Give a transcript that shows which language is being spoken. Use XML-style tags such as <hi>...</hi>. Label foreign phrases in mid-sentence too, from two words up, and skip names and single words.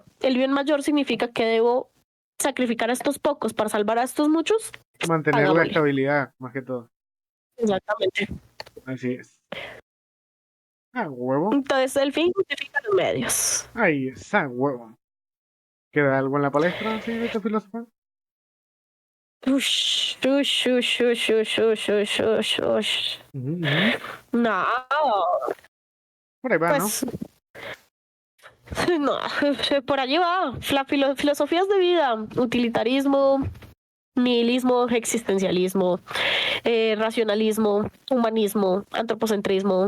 <es>El bien mayor significa que debo sacrificar a estos pocos para salvar a estos muchos. Mantener la Hagámosle. estabilidad, más que todo. Exactamente. Así es. Ah, huevo. Entonces, el fin justifica los medios. Ahí está, huevo. ¿Queda algo en la palestra, señorita filósofa? Ush, ush, ush, ush, ush, ush, ush, ush, ush. Ujú, ujú. No, Por ahí va, ¿no? pues no, por allí va. Filosofías de vida, utilitarismo, nihilismo, existencialismo, racionalismo, humanismo, antropocentrismo.</es>